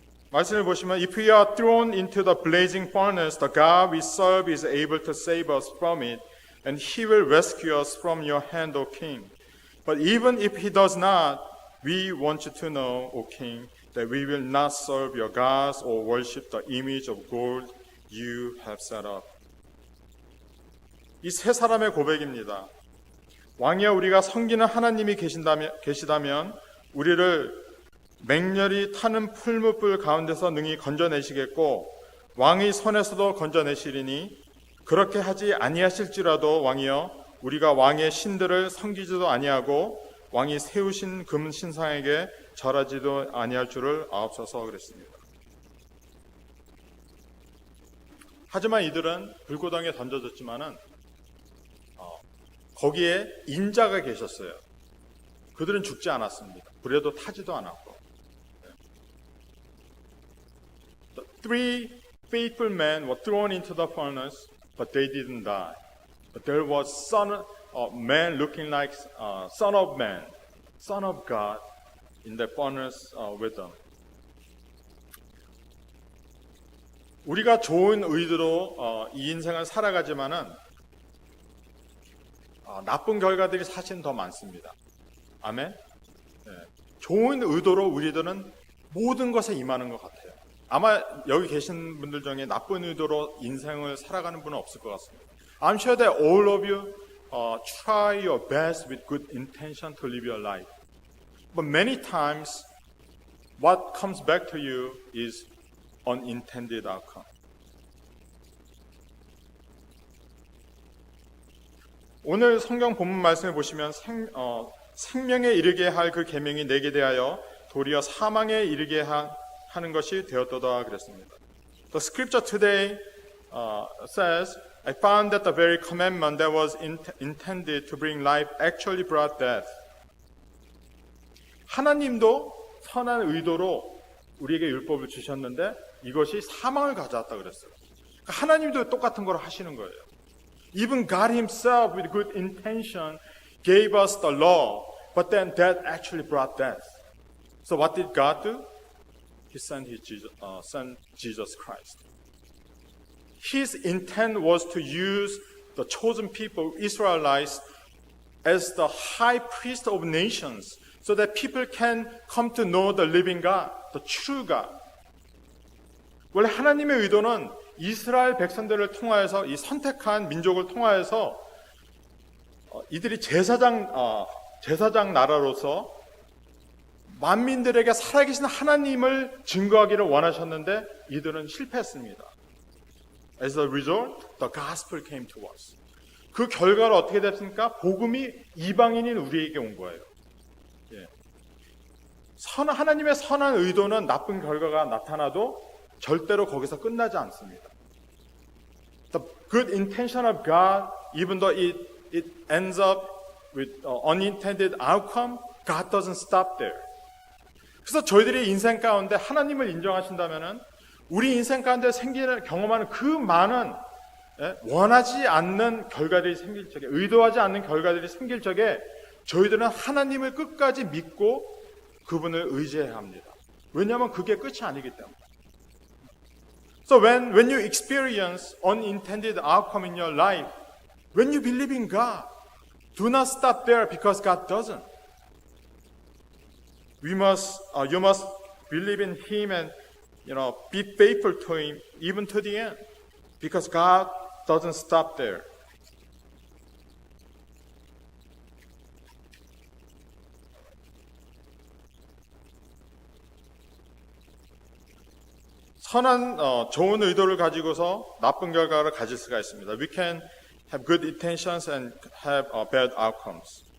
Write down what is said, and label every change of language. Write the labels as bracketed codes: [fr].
[ko] 말씀을 보시면 [en] If we are thrown into the blazing furnace, the God we serve is able to save us from it, and He will rescue us from your hand, O King. But even if He does not, we want you to know, O King, that we will not serve your gods or worship the image of gold you have set up. [ko] 이 세 사람의 고백입니다. 왕이여, 우리가 섬기는 하나님이 계시다면 우리를 맹렬히 타는 풀무불 가운데서 능히 건져내시겠고 왕의 손에서도 건져내시리니 그렇게 하지 아니하실지라도 왕이여, 우리가 왕의 신들을 섬기지도 아니하고 왕이 세우신 금 신상에게 절하지도 아니할 줄을 아옵소서 그랬습니다. 하지만 이들은 불구덩이에 던져졌지만은 거기에 인자가 계셨어요. 그들은 죽지 않았습니다. 불에도 타지도 않았고. [en] The three faithful men were thrown into the furnace, but they didn't die. But there was a man looking like Son of Man, Son of God, in the furnace with them. [ko] 우리가 좋은 의도로 이 인생을 살아가지만은 나쁜 결과들이 사실은 더 많습니다. 아멘. 네. 좋은 의도로 우리들은 모든 것에 임하는 것 같아요. 아마 여기 계신 분들 중에 나쁜 의도로 인생을 살아가는 분은 없을 것 같습니다. [en] I'm sure that all of you try your best with good intention to live your life. But many times, what comes back to you is unintended outcome. [ko] 오늘 성경 본문 말씀을 보시면 생명에 이르게 할 그 계명이 내게 대하여 도리어 사망에 이르게 하는 것이 되었도다 그랬습니다. [en] The scripture today says, I found that the very commandment that was intended to bring life actually brought death. [ko] 하나님도 선한 의도로 우리에게 율법을 주셨는데 이것이 사망을 가져왔다 그랬어요. 그러니까 하나님도 똑같은 걸 하시는 거예요. [en] Even God Himself, with good intention, gave us the law, but then that actually brought death. So what did God do? He sent Jesus Christ. His intent was to use the chosen people, Israelites, as the high priest of nations, so that people can come to know the living God, the the true God. [ko] 원래 하나님의 의도는 이스라엘 백성들을 통하여서 이 선택한 민족을 통하여서 이들이 제사장 나라로서 만민들에게 살아계신 하나님을 증거하기를 원하셨는데 이들은 실패했습니다. [en] As a result, the gospel came to us. [ko] 그 결과로 어떻게 됐습니까? 복음이 이방인인 우리에게 온 거예요. 예. 하나님의 선한 의도는 나쁜 결과가 나타나도 절대로 거기서 끝나지 않습니다. [en] The good intention of God, even though it ends up with unintended outcome, God doesn't stop there. [ko] 그래서 저희들이 인생 가운데 하나님을 인정하신다면은 우리 인생 가운데 경험하는 그 많은 원하지 않는 결과들이 생길 적에, 의도하지 않는 결과들이 생길 적에 저희들은 하나님을 끝까지 믿고 그분을 의지해야 합니다. 왜냐하면 그게 끝이 아니기 때문에. [en] So when you experience unintended outcome in your life, when you believe in God, do not stop there because God doesn't. You must believe in Him and be faithful to Him even to the end, because God doesn't stop there. [ko] 선한 좋은 의도를 가지고서 나쁜 결과를 가질 수가 있습니다. [en] We can have good intentions and have bad outcomes.